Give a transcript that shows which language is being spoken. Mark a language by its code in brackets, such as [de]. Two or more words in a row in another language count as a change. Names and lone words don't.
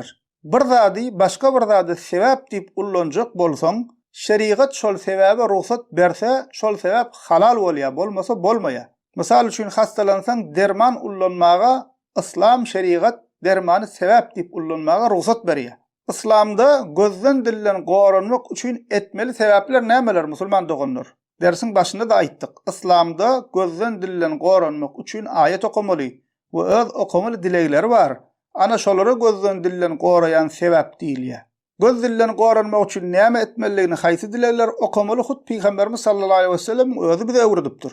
[tk] Bir zady başga bir zady sebäp diýip ullanjak bolsaň, şeriat şol sebäbe ruhsat berse, şol sebäp halal bolýar, bolmasa bolmaýar. Misal üçin hastalansaň derman ullanmaga İslam şeriat dermany sebäp diýip ullanmaga ruhsat berýär. İslamda gözden dillen goranmak üçin etmeli sebäpler nämeler musulman doganlar? Dersin başında da aýtdyk. İslamda gözden dillen goranmak üçin ayet okumaly we öz okumaly dilekleri bar. Ana şolara gözden dillen gorayan sebäp diýilýär. Göz dillen goranmak üçin näme etmeliligini haýsy dilekler okumaly hut Peýgamberimiz [ar] صلى الله عليه وسلم [tk] özü bize öwredipdir.